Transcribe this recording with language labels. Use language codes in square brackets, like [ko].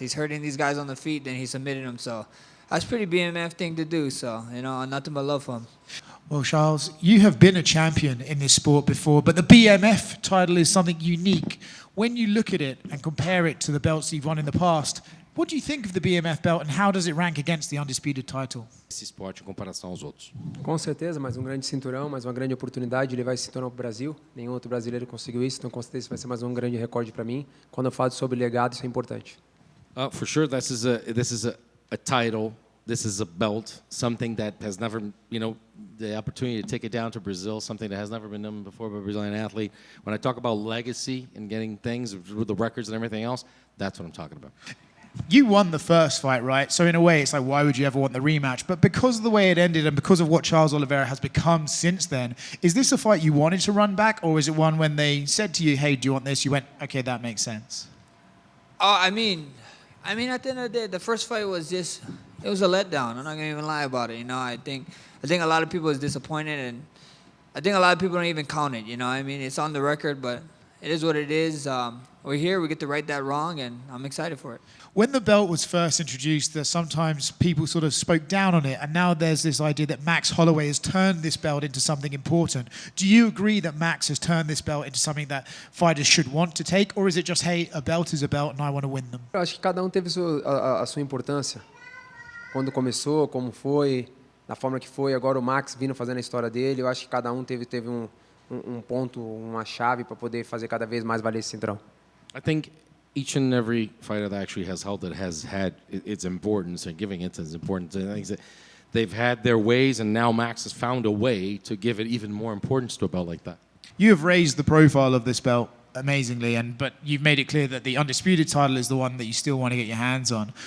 [en] He's hurting these guys on the feet, then he's submitting them, so that's a pretty BMF thing to do, so, you know, nothing but love for him. Well, Charles, you have been a champion in this sport before, but the BMF title is something unique. When you look at it and compare it to the belts you've won in the past, what do you think of the BMF belt and how does it rank against the undisputed title? [pt] Esse esporte em comparação aos outros. Com certeza, mais grande cinturão, mais uma grande oportunidade de levar esse cinturão para o Brasil. Nenhum outro brasileiro conseguiu isso, então com certeza vai ser mais um grande recorde para mim. Quando eu falo sobre legado, isso é importante. [en] For sure, this is a title. This is a belt, something that has never, you know, the opportunity to take it down to Brazil, something that has never been done before by a Brazilian athlete. When I talk about legacy and getting things with the records and everything else, that's what I'm talking about. You won the first fight, right? So in a way, it's like, why would you ever want the rematch? But because of the way it ended and because of what Charles Oliveira has become since then, is this a fight you wanted to run back, or is it one when they said to you, hey, do you want this? You went, okay, that makes sense. I mean, at the end of the day, the first fight was just, it was a letdown. I'm not gonna even lie about it. You know, I think a lot of people is disappointed, and I think a lot of people don't even count it. You know, I mean, it's on the record, but it is what it is. We're here, we get to right that wrong, and I'm excited for it. When the belt was first introduced, sometimes people sort of spoke down on it, and now there's this idea that Max Holloway has turned this belt into something important. Do you agree that Max has turned this belt into something that fighters should want to take, or is it just, hey, a belt is a belt and I want to win them? [pt] Eu acho que cada teve a sua importância. Quando começou, como foi, da forma que foi. Agora o Max vindo fazendo a história dele. Eu acho que cada teve um ponto, uma chave para poder fazer cada vez mais valer esse cinturão. [en] I think each and every fighter that actually has held it has had its importance and giving it its importance. And I think that they've had their ways, and now Max has found a way to give it even more importance to a belt like that. You have raised the profile of this belt amazingly, but you've made it clear that the undisputed title is the one that you still want to get your hands on.